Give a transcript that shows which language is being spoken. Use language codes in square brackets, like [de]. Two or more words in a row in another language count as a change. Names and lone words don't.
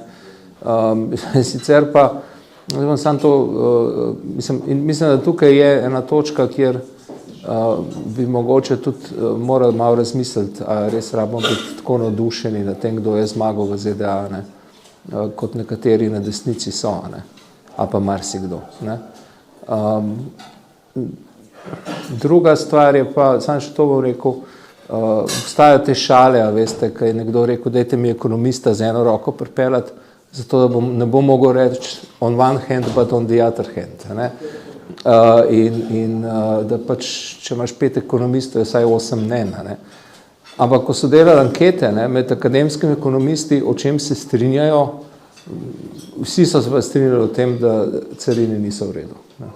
[sl] Sicer pa, sam to, mislim, da tukaj je ena točka, kjer bi mogoče tudi morali malo razmisliti, a res rabimo biti tako navdušeni na tem, kdo je zmagal v ZDA, ne, kot nekateri na desnici so, ne, a pa marsikdo, ne. Druga stvar je pa, sam še to bom rekel, obstajajo te šale, a veste, kaj je nekdo rekel, dajte mi ekonomista z eno roko pripeljati, zato da ne bom mogel reči [en] on one hand, but on the other hand, [sl] ne. In da pač, če imaš 5 ekonomistov, je vsaj 8 ne. Ampak, ko so delali ankete, ne, med akademskimi ekonomisti, o čem se strinjajo, vsi so se strinjali o tem, da carine niso v redu, ne.